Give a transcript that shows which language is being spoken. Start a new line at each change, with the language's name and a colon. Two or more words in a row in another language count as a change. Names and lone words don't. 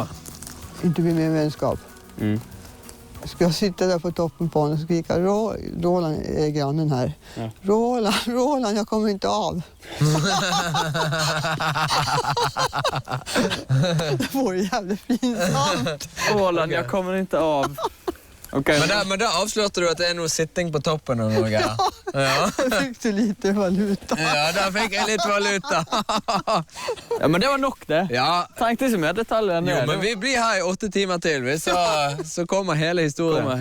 Swedish: Inte bli mer vänskap. Mm. Ska jag sitta där på toppen på honom och skrika Roland är grannen här. Ja. Roland, jag kommer inte av. Det vore jävligt pinsamt.
Norwegian: Roland, jeg kommer ikke av. Okay. Men da avslørte du at det er noe sitting på toppen og noe. Ja.
Swedish: Jag fick så lite valuta.
Norwegian: Ja, da fikk jeg litt valuta. Ja, men det var nok det. Ja, Trengte ikke mer detaljer enn det. jo, men vi blir her i 8 timer til, så kommer hele historien.